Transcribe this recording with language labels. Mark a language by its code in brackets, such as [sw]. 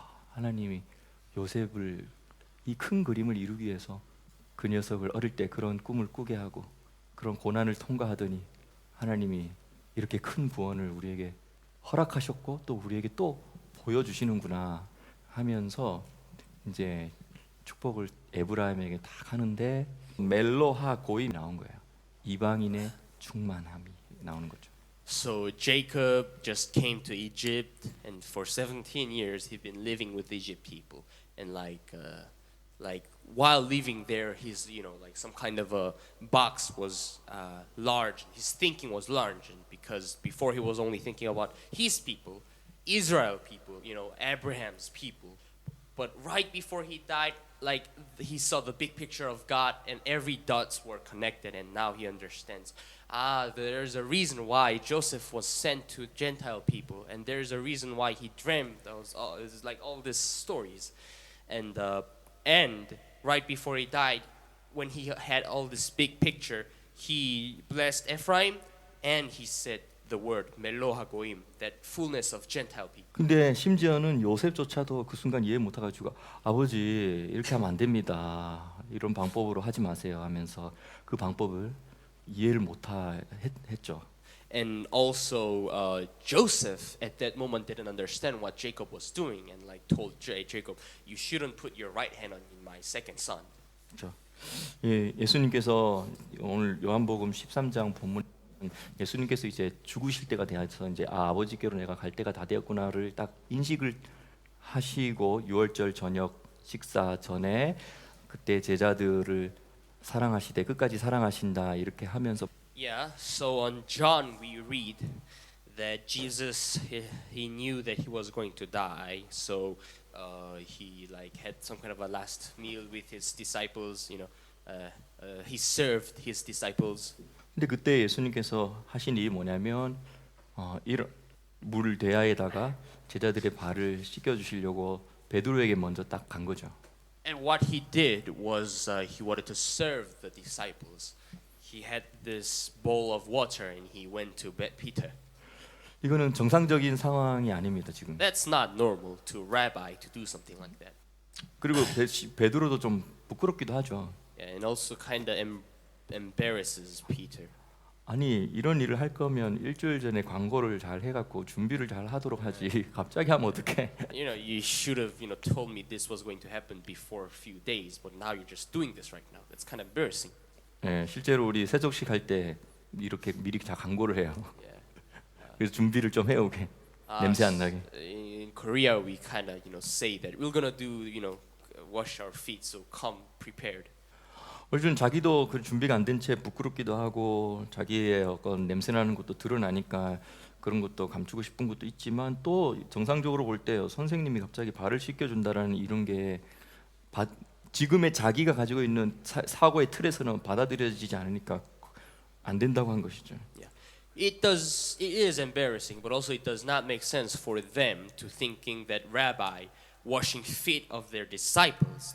[ko] 하나님이 요셉을 이 큰 그림을 이루기 위해서 그 녀석을 어릴 때 그런 꿈을 꾸게 하고 그런 고난을 통과하더니 하나님이 이렇게 큰 구원을 우리에게 허락하셨고 또 우리에게 또 보여주시는구나 하면서 이제 축복을 에브라임에게 딱 하는데 멜로하 고임이 나온 거예요. 이방인의 충만함이 나오는 거죠. [en] So Jacob just came to Egypt, and for 17 years he'd been living with Egypt people, and like while living there, his like some kind of a box was large. His thinking was large, and because before he was only thinking about his people, Israel people, Abraham's people. But right before he died, like he saw the big picture of God, and every dots were connected, and now he understands. There's a reason why Joseph was sent to Gentile people, and there's a reason why he dreamed those. It's like all these stories, and right before he died, when he had all this big picture, he blessed Ephraim, and he said the word Meloha Goim, that fullness of Gentile people. [ko] 근데 심지어는 요셉조차도 그 순간 이해 못해가지고 아버지 이렇게 하면 안 됩니다. 이런 방법으로 하지 마세요 하면서 그 방법을 이해를 못했죠. [en] And also Joseph at that moment didn't understand what Jacob was doing, and like told Jacob, you shouldn't put your right hand on my second son. [ko] 그렇죠. 예수님께서 오늘 요한복음 13장 본문 예수님께서 이제 죽으실 때가 되어서 이제 아버지께로 내가 갈 때가 다 되었구나를 딱 인식을 하시고 6월절 저녁 식사 전에 그때 제자들을 사랑하시되 끝까지 사랑하신다 이렇게 하면서 [en] Yeah, so on John we read that Jesus he knew that he was going to die, so he like had some kind of a last meal with his disciples. He served his disciples. [ko] 근데 그때 예수님께서 하신 일이 뭐냐면 이런 물 대야에다가 제자들의 발을 씻겨 주시려고 베드로에게 먼저 딱 간 거죠. [en] And what he did was he wanted to serve the disciples. He had this bowl of water and he went to Peter. [ko] 이거는 정상적인 상황이 아닙니다 지금. [en] That's not normal to a rabbi to do something like that. [ko] 그리고 베드로도 좀 부끄럽기도 하죠. [en] Yeah, and also kind of embarrasses Peter. [ko] 아니 이런 일을 할 거면 일주일 전에 광고를 잘 해갖고 준비를 잘 하도록 하지 갑자기 하면 어떡해? [en] You should have told me this was going to happen before a few days, but now you're just doing this right now. That's kind of embarrassing. [ko] 네, 실제로 우리 세족식 할 때 이렇게 미리 다 광고를 해요. [en] Yeah. [ko] 그래서 준비를 좀 해오게 냄새 안 나게. [en] In Korea, we kind of say that we're gonna do wash our feet, so come prepared. [ko] 요즘 자기도 그 준비가 안 된 채 부끄럽기도 하고 자기의 어떤 냄새나는 것도 드러나니까 그런 것도 감추고 싶은 것도 있지만 또 정상적으로 볼 때 선생님이 갑자기 발을 씻겨준다라는 이런 게 지금의 자기가 가지고 있는 사고의 틀에서는 받아들여지지 않으니까 안 된다고 한 것이죠. [en] It is embarrassing, but also it does not make sense for them to thinking that rabbi washing feet of their disciples.